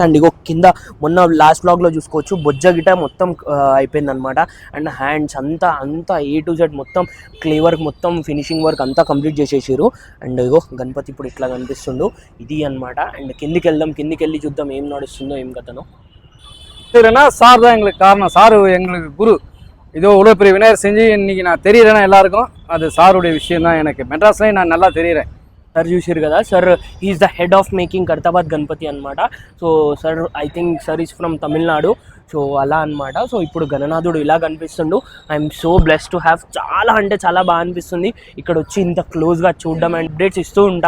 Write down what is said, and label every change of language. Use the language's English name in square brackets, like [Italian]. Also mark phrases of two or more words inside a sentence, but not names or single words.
[Telugu] అండ్ ఇగో కింద మొన్న లాస్ట్ వ్లాగ్లో చూసుకోవచ్చు బొజ్జ గిట మొత్తం అయిపోయింది అనమాట. అండ్ హ్యాండ్స్ అంతా [English] A to Z [Telugu] మొత్తం క్లే వర్క్ మొత్తం ఫినిషింగ్ వర్క్ అంతా కంప్లీట్ చేసేసారు. అండ్ ఇగో గణపతి ఇప్పుడు ఇట్లా కనిపిస్తుండు. ఇది అనమాట. అండ్ కిందికి వెళ్ళి చూద్దాం ఏం నడుస్తుందో ఏం కథనో. [Tamil] சார் தான் எங்களுக்கு காரணம். சார் எங்களுக்கு குரு. இதோ இவ்வளோ பெரிய விநாயகர் செஞ்சு இன்னைக்கு நான் தெரியுறேன்னா எல்லாருக்கும் அது சாருடைய விஷயம் தான். எனக்கு மெட்ராஸ்லேயும் நான் நல்லா தெரியுறேன். [Telugu] సార్ చూసారు కదా, [English] sir is the head of making [Telugu] ఖైరతాబాద్ గణపతి అనమాట. [English] so sir I think sir is from [Telugu] తమిళనాడు. సో అలా అనమాట. సో ఇప్పుడు గణనాథుడు ఇలా కనిపిస్తుండు. [English] I'm so blessed to have. [Telugu] చాలా అంటే చాలా బాగా అనిపిస్తుంది ఇక్కడ వచ్చి ఇంత క్లోజ్గా చూడడం. అండ్ అప్డేట్స్ ఇస్తూ ఉంటా.